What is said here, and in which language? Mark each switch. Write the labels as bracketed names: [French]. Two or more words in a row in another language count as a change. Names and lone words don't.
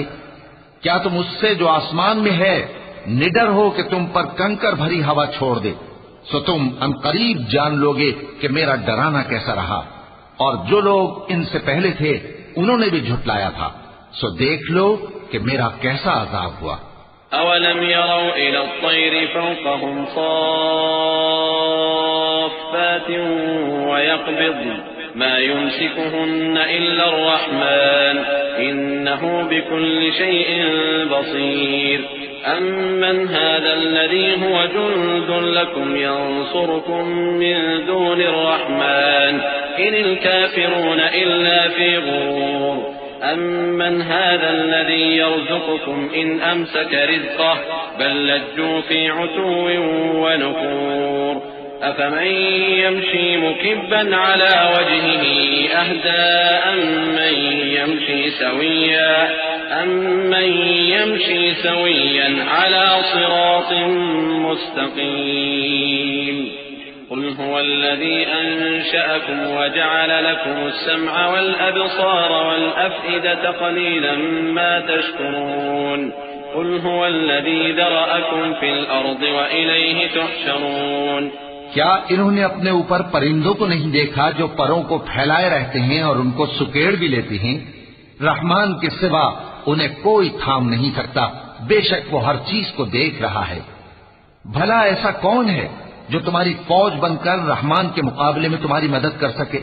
[Urdu] کیا تم اس سے جو آسمان میں ہے نڈر ہو کہ تم پر کنکر بھری ہوا چھوڑ دے? سو تم عنقریب جان لو گے کہ میرا ڈرانا کیسا رہا. اور جو لوگ ان سے پہلے تھے انہوں نے بھی جھٹلایا تھا، سو دیکھ لو کہ میرا کیسا عذاب ہوا. [Arabic] أولم يروا إلى الطير فوقهم صافات ويقبضن ما يمسكهن إلا الرحمن إنه بكل شيء بصير أمن هذا الذي هو جند لكم ينصركم من دون الرحمن إن الكافرون إلا في غرور أمن هذا الذي يرزقكم إن أمسك رزقه بل لجوا في عتو ونفور أفمن يمشي مكبا على وجهه أهدى أمن يمشي سويا على صراط مستقيم قل هو الذي أنشأكم وجعل لكم السمع والأبصار والأفئدة قليلا ما تشكرون قل هو الذي ذرأكم في الأرض وإليه تحشرون [Urdu] کیا انہوں نے اپنے اوپر پرندوں کو نہیں دیکھا جو پروں کو پھیلائے رہتے ہیں اور ان کو سکیڑ بھی لیتے ہیں? رحمان کے سوا انہیں کوئی تھام نہیں سکتا، بیشک وہ ہر چیز کو دیکھ رہا ہے. بھلا ایسا کون ہے جو تمہاری فوج بن کر رحمان کے مقابلے میں تمہاری مدد کر سکے?